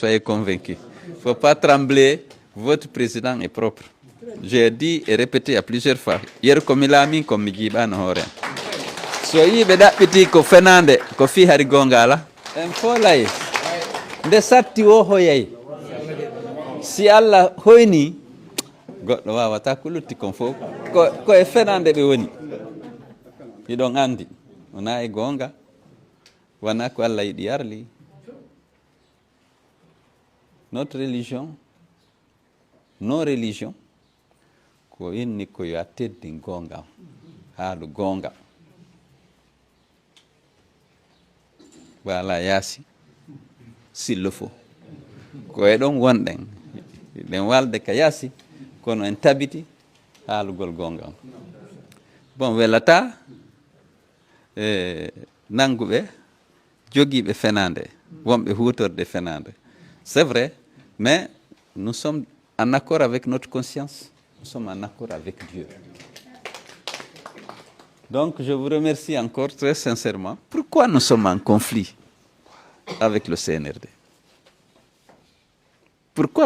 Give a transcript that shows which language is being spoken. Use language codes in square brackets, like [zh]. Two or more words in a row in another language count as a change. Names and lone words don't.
[fr] Soyez convaincus. Il ne faut pas trembler, votre président est propre. J'ai dit et répété à plusieurs fois. Hier, comme il a mis, comme il dit, soyez petit [ff] ko fenande ko fi hari gongala en folay nde satti o hoyay si Allah hoyni goɗɗo wawata ko lutti kon fof ko e fenande ɓe woni iɗon andi wona e gonga wona ko Allah yiɗi yarli. [fr] Notre religion, nos religions [ff] ko inni ko yo a teddi gonga haalu gonga. [fr] Voilà, yasi, s'il le faut. [ff] Ko e ɗon wonɗen ɗen walde ka yasi kono en tabiti haalugol gonga. Bon, welata nanguɓe jogiiɓe fenande wonɓe hutorde fenande. [fr] C'est vrai, mais nous sommes en accord avec notre conscience, nous sommes en accord avec Dieu. Donc, je vous remercie encore très sincèrement. Pourquoi nous sommes en conflit avec le CNRD? Pourquoi?